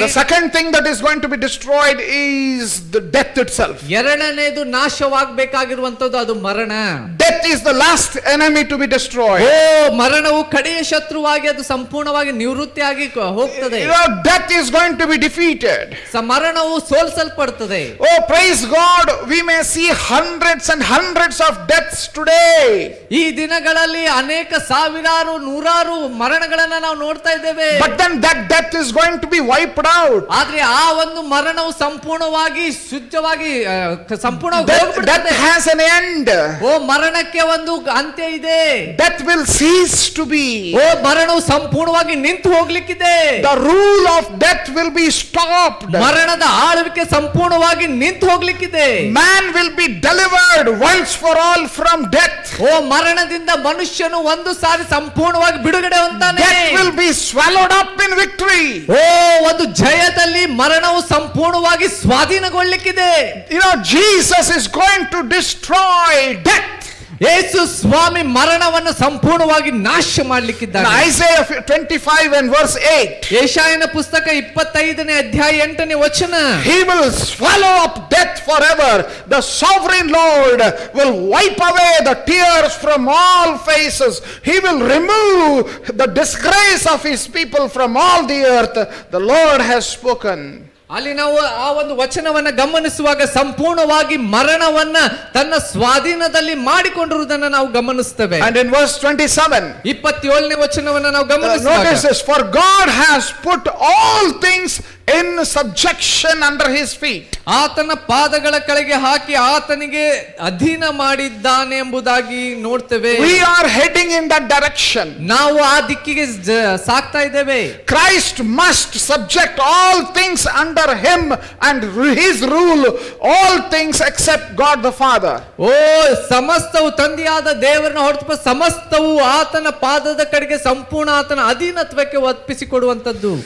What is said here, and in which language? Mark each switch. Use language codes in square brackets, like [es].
[en] The second thing that is going to be destroyed is the death itself. [kn] ಎರಡನೇದು ನಾಶವಾಗಬೇಕಾಗಿರುವಂತದ್ದು ಅದು ಮರಣ. [en] Death is the last enemy to be destroyed. [kn] ಮರಣವು ಕಡೆಯ ಶತ್ರುವಾಗಿ ಅದು ಸಂಪೂರ್ಣವಾಗಿ ನಿವೃತ್ತಿಯಾಗಿ ಹೋಗ್ತದೆ. [en] Death is going to be defeated. [kn] ಮರಣವು ಸೋಲಿಸಲ್ಪಡುತ್ತದೆ. [en] Praise God, we may see hundreds and hundreds of deaths today. [kn] ಈ ದಿನಗಳಲ್ಲಿ ಅನೇಕ ಸಾವಿರಾರು ನೂರಾರು ಮರಣಗಳನ್ನ ನಾವು ನೋಡ್ತಾ ಇದ್ದೇವೆ. [en] But then that death is going to be wiped out. [kn] ಆದ್ರೆ ಆ ಒಂದು ಮರಣವು ಸಂಪೂರ್ಣವಾಗಿ ಶುದ್ಧವಾಗಿ ಸಂಪೂರ್ಣವಾಗಿ ಹೋಗ್ಬಿಡುತ್ತದೆ. [en] Death has an end. [kn] ಮರಣಕ್ಕೆ ಒಂದು ಅಂತ್ಯ ಇದೆ. [en] Death will cease to be. [kn] ಮರಣವು ಸಂಪೂರ್ಣವಾಗಿ ನಿಂತು ಹೋಗ್ಲಿಕ್ಕಿದೆ. [en] The rule of death will be stopped. [kn] ಮರಣದ ಆಳ್ವಿಕೆ ಸಂಪೂರ್ಣವಾಗಿ ನಿಂತು ಹೋಗ್ಲಿಕ್ಕಿದೆ. [en] Man will be delivered once for all from death. [kn] ಮರಣದಿಂದ ಮನುಷ್ಯನು ಒಂದು ಸಾರಿ ಸಂಪೂರ್ಣವಾಗಿ ಬಿಡುಗಡೆ ಹೊಂದಾನೆ. [en] Death will be swallowed up in victory. [kn] ಒಂದು ಜಯದಲ್ಲಿ ಮರಣವು ಸಂಪೂರ್ಣವಾಗಿ ಸ್ವಾಧೀನಗೊಳ್ಳಲಿಕ್ಕಿದೆ. [en] Jesus is going to destroy death. [kn] ಯೇಸು ಸ್ವಾಮಿ ಮರಣವನ್ನು ಸಂಪೂರ್ಣವಾಗಿ ನಾಶ ಮಾಡಲಿಕ್ಕಿದ್ದಾನೆ. [en] Isaiah 25 and verse 8. [kn] ಯೆಶಾಯನ ಪುಸ್ತಕ 25ನೇ ಅಧ್ಯಾಯ 8ನೇ ವಚನ. [en] He will swallow up death forever. The sovereign Lord will wipe away the tears from all faces. He will remove the disgrace of his people from all the earth. The Lord has spoken. [kn] ಅಲ್ಲಿ ನಾವು ಆ ಒಂದು ವಚನವನ್ನ ಗಮನಿಸುವಾಗ ಸಂಪೂರ್ಣವಾಗಿ ಮರಣವನ್ನ ತನ್ನ ಸ್ವಾಧೀನದಲ್ಲಿ ಮಾಡಿಕೊಂಡಿರುವುದನ್ನು ನಾವು ಗಮನಿಸ್ತೇವೆ. [en] And in verse 27, [kn] 27ನೇ ವಚನವನ್ನ ನಾವು ಗಮನಿಸುವಾಗ, [en] notice this, for God has put all things in subjection under his feet. [kn] ಆತನ ಪಾದಗಳ ಕೆಳಗೆ ಹಾಕಿ ಆತನಿಗೆ ಅಧೀನ ಮಾಡಿದ್ದಾನೆ ಎಂಬುದಾಗಿ ನೋಡ್ತೇವೆ. [en] We are heading in that direction. [kn] ನಾವು ಆ ದಿಕ್ಕಿಗೆ ಸಾಗ್ತಾ ಇದ್ದೇವೆ. [en] Christ must subject all things under him and his rule all things except God the Father. [kn] ಸಮಸ್ತವು ತಂದೆಯಾದ ದೇವರನ್ನು ಹೊರತು ಸಮಸ್ತವು ಆತನ ಪಾದದ ಕಡೆಗೆ ಸಂಪೂರ್ಣ ಆತನ ಅಧೀನತ್ವಕ್ಕೆ ಒಪ್ಪಿಸಿಕೊಡುವಂತದ್ದು.